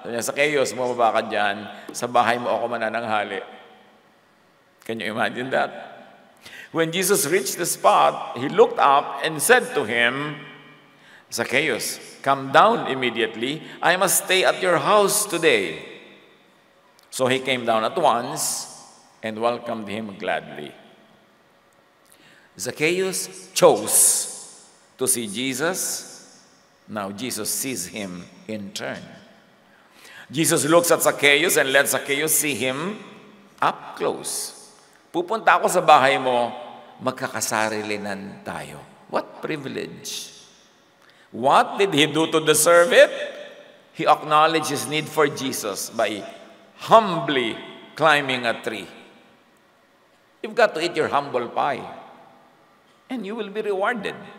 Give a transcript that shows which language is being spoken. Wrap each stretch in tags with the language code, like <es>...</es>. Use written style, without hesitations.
<tl>Sabi niya, Zacchaeus, bumaba ka dyan, sa bahay mo ako manananghali.</tl> <en>Can you imagine that? When Jesus reached the spot, he looked up and said to him, Zacchaeus, come down immediately. I must stay at your house today. So he came down at once and welcomed him gladly. Zacchaeus chose to see Jesus. Now Jesus sees him in turn. Jesus looks at Zacchaeus and lets Zacchaeus see him up close.</en> <tl>Pupunta ako sa bahay mo, magkakasarilinan tayo.</tl> <en>What privilege! What did he do to deserve it? He acknowledged his need for Jesus by humbly climbing a tree. You've got to eat your humble pie, and you will be rewarded.</en>